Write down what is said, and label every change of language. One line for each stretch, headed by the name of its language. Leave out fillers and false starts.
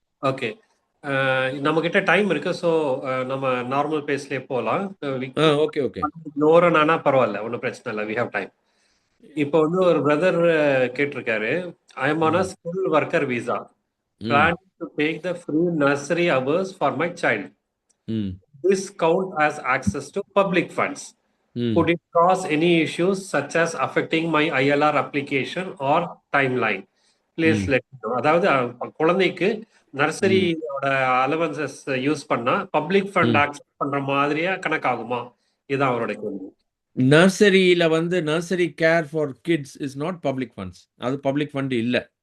Tamil: Okay, நம்ம கிட்ட time இருக்கு. ஸோ நம்ம நார்மல் பேஸ்லேயே போகலாம். ஓகே ஓகே, நோரனானா பரவாயில்ல, ஒன்றும் பிரச்சனை இல்லை, வி ஹேவ் டைம். இப்போ வந்து ஒரு பிரதர் கேட்டிருக்காரு,
English: I am on a skill worker visa, plan to take the free nursery hours for my child. This count as access to public funds. Could it cause any issues such as affecting my ILR application or timeline? Please let me know.
Tamil: அதாவது குழந்தைக்கு நர்சரியோட allowances use பண்ணா public fund access பண்ற மாதிரியா கணக்காகுமா? இதுதான் அவரோட கேள்வி. நர்சரியில் வந்து
English: Nursery care for kids is not public funds.
Tamil: அது பப்ளிக் ஃபண்ட் இல்லை.